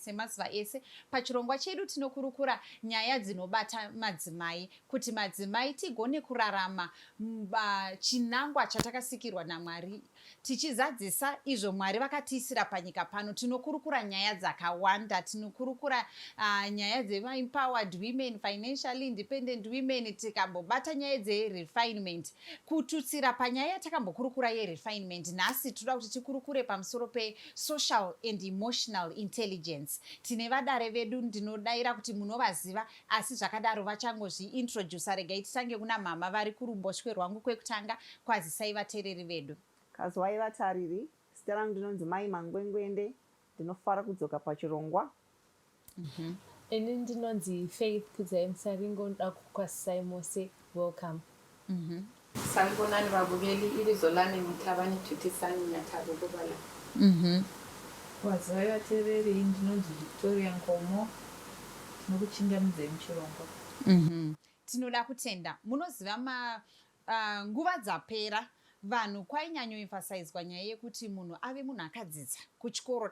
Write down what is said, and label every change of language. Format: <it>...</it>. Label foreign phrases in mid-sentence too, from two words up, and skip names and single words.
<sn>Semazuva ese pachirongwa chedu tinokurukura nyaya dzinobata madzimai kuti madzimai tigone kurarama chinangwa chatakasikirwa naMwari tichizadzisa izvo Mwari vakatiisira panyika pano. Tinokurukura nyaya dzakawanda, tinokurukura nyaya dzema-</sn> <en>empowered women, financially independent women,</en> <sn>tikambobata nyaya dzerefinement. Kututsira panyaya yatakambokurukura yerefinement, nhasi toda kuti tikurukure pamusoro pe-</sn> <en>social and emotional intelligence.</en> <sn>Tine vadare vedu ndinodaira kuti munovaziva, asi zvakadaro vachangozvi-introduce. Regai titange kuna mama vari kuruboshwe rwangu kwekutanga. Kwazisai vateereri vedu. Kazwai vatariri, zita rangu ndinonzi Mai Mangwengwende, ndinofara kudzoka pachirongwa. Ini ndinonzi Faith Kudzai Musaringo, ndoda kukwasisai mose.</sn> <en>Welcome.</en> <nd>Sanibonani babukeli, ibizo lami ngithabani Thuthisani Nyathabo Kubala.</nd> <sn>Wazwai vateereri, ndinonzi Victoria Nkomo, tinokuchingamudzai muchirongwa. Tinoda kutenda munoziva nguva dzapera vanhu kwainyanyoemphasizwa nyaya yekuti munhu ave munhu akadzidza kuchikoro.</sn>